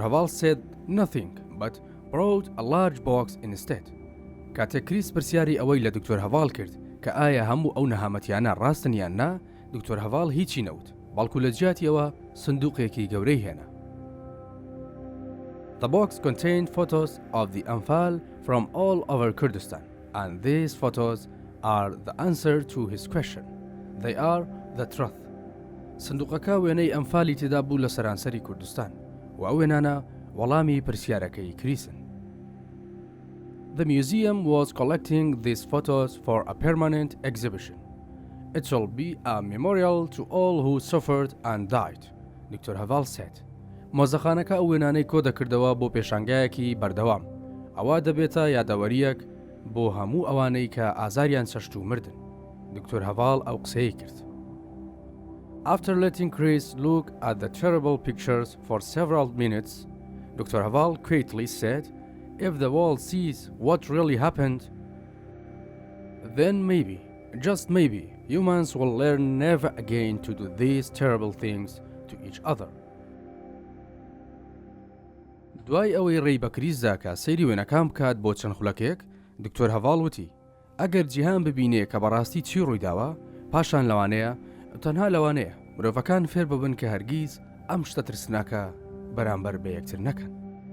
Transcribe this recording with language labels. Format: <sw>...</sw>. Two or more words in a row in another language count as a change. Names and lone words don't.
<en>Haval said nothing but brought a large box instead.</en> <ckb>کاتێک کریس پرسیاری ئەوەی لە دکتۆر هەڤاڵ کرد کە ئایا هەموو ئەو نەهامەتیانە ڕاستن یان نا، دکتۆر هەڤاڵ هیچی نەوت، بەڵکو لە جیاتیەوە سندوقێکی گەورەی هێنا.</ckb> <en>The box contained photos of the Anfal from all over Kurdistan, and these photos are the answer to his question. They are the truth.</en> <ckb>سندوقەکە وێنەی ئەنفالی تێدا بوو لە سەرانسەری کوردستان و ئەو وێنانە وەڵامی پرسیارەکەی کریسن.</ckb> <en>The museum was collecting these photos for a permanent exhibition. It shall be a memorial to all who suffered and died, Dr. Haval said.</en> <ckb>مۆزەخانەکە ئەو وێنانەی کۆ دەکردەوە بۆ پێشانگایەکی بەردەوام، ئەوە دەبێتە یادەوەریەک بۆ هەموو ئەوانەی کە ئازاریان چەشت و مردن. دکتۆر هەڤاڵ ئەو قسەی کرد.</ckb> <en>After letting Chris look at the terrible pictures for several minutes, Dr. Haval quietly said, if the world sees what really happened, then maybe, just maybe, humans will learn never again to do these terrible things to each other.</en> <ckb>دوای ئەوەی ڕێی بە کریسدا کە سەیری وێنەکان بکات بۆ چەند خولەکێک، دکتۆر هەڤاڵ وتی ئەگەر جیهان ببینێ کە بەڕاستی چی ڕوویداوە، پاشان لەوانەیە تەنها لەوانەیە مرۆڤەکان فێر ببن کە هەرگیز ئەم شتە ترسناکە بەرامبەر بە یەکتر نەکەن.</ckb>